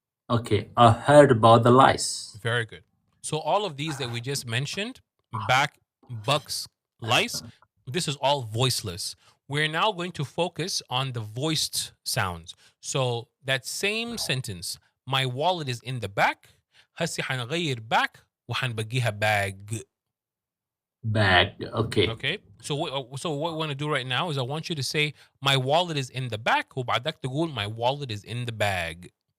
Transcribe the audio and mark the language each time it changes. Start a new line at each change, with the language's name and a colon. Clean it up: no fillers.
English: Okay. I heard about the lice. Very good. So all of these that we just mentioned, back, bucks, lice, this is all voiceless. We're now going to focus on the voiced sounds. So that same sentence, my wallet is in the back.
Arabic: هسي حنغير back وحنبقيها bag.
English: Bag. Okay. Okay. So what we want to do right now is I want you to say my wallet is in the back
Arabic: وبعدك تقول
English: my wallet is in the bag.